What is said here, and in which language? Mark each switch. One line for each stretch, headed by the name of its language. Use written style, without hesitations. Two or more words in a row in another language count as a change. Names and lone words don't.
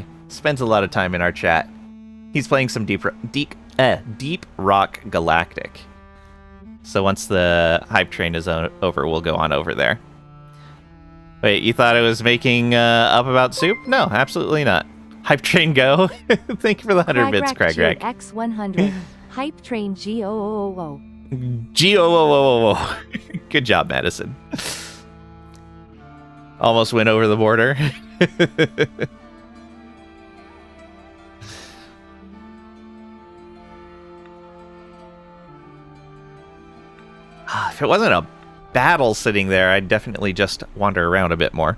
English: Spends a lot of time in our chat. He's playing some Deep Rock Galactic. So once the hype train is over, we'll go on over there. Wait, you thought I was making up about soup? No, absolutely not. Hype train go. Thank you for the 100 bits, Craig. X100. Hype train G-O-O-O. G-O-O-O-O. Good job, Madison. Almost went over the border. If it wasn't a battle sitting there, I'd definitely just wander around a bit more.